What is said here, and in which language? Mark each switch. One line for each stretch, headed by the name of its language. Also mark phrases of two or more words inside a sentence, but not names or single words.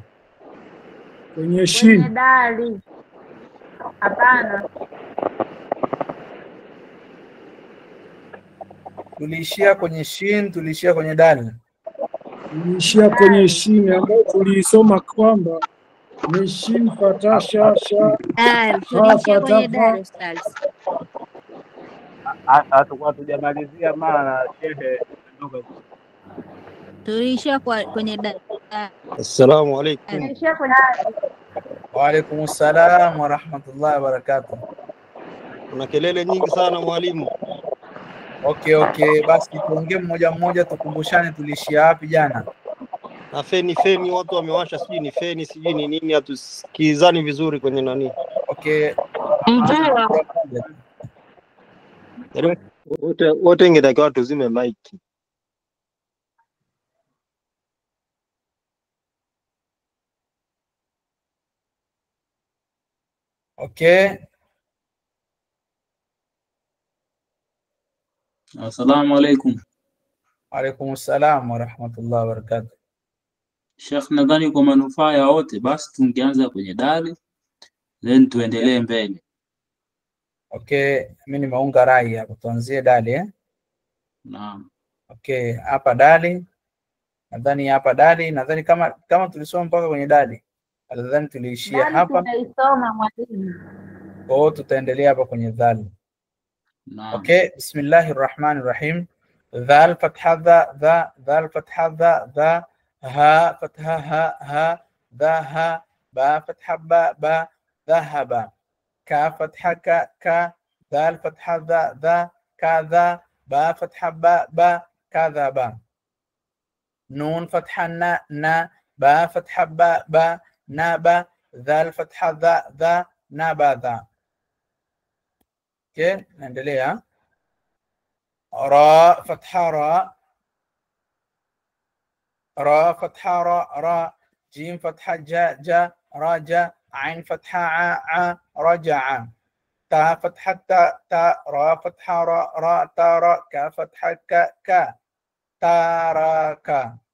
Swahili: Kwenye shin, dali. Hapana. Tulishia kwenye shin, tulishia kwenye dali. tuliishia kwenye shin ambayo tuliisoma kwamba ni shin fatha sha sha Tuliishia kwenye fatha dari ustaz. Hatakuwa tujamalizia maana shehe ndogo. Tuliishia kwenye dari.
Arabic: السلام عليكم.
Swahili: Tulishia kwenye dali.
Arabic: وعليكم السلام ورحمة الله وبركاته.
Swahili: Kuna kelele nyingi sana mwalimu. Okay, basi tuongee mmoja mmoja, tukumbushane tulishia wapi jana. Na feni watu wamewasha, sijui ni feni sijui ni nini, hatusikizani vizuri kwenye nani. Okay, Wote ingetakiwa tuzime maiki. okay.
Arabic: السلام عليكم. عليكم السلام ورحمة الله وبركاته.
Swahili: Sheikh, nadhani kwa manufaa ya wote basi tungeanza kwenye dali then tuendelee mbele. Okay, mimi nimeunga rai hapa, tuanzie dali eh? Naam. Okay, hapa dali. Nadhani kama tulisoma mpaka kwenye dali. Nadhani tuliishia Dali hapa. tumeisoma mwalimu. Kwa hiyo tutaendelea hapa kwenye dhal. Naam. Okay, bismillahirrahmanirrahim.
Arabic: ذال فتحة ذا ذال فتحة ذا ها فتحة ها ذها, با فتحة با ذهب. كا فتحة كا ذال فتحة ذا كذا با فتحة با, kadhaba. نون فتحة نا با فتحة با نابا ذال فتحة ذا نابذا.
Swahili: okay nendelea.
Arabic: را فتحة را فتحة را جيم فتحة جا راجع عين فتحة ع رجع تا فتحة تا را فتحة را تارا كا فتحة ك تارك.